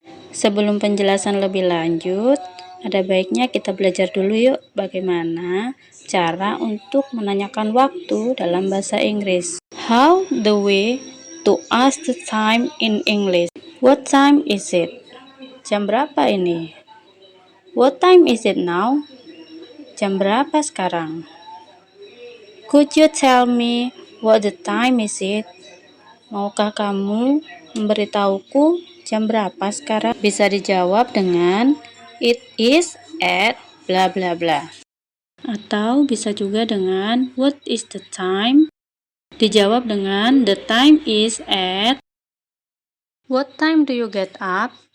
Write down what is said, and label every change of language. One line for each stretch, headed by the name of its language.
Indonesian: Sebelum penjelasan lebih lanjut, ada baiknya kita belajar dulu yuk bagaimana cara untuk menanyakan waktu dalam bahasa Inggris.
English: How the way to ask the time in English. What time is it?
Indonesian: Jam berapa ini?
English: What time is it now?
Indonesian: Jam berapa sekarang?
English: Could you tell me what the time is it?
Indonesian: Maukah kamu memberitahuku jam berapa sekarang? Bisa dijawab dengan
English: it is at bla bla bla.
Indonesian: Atau bisa juga dengan
English: what is the time?
Indonesian: Dijawab dengan
English: the time is at. What time do you get up?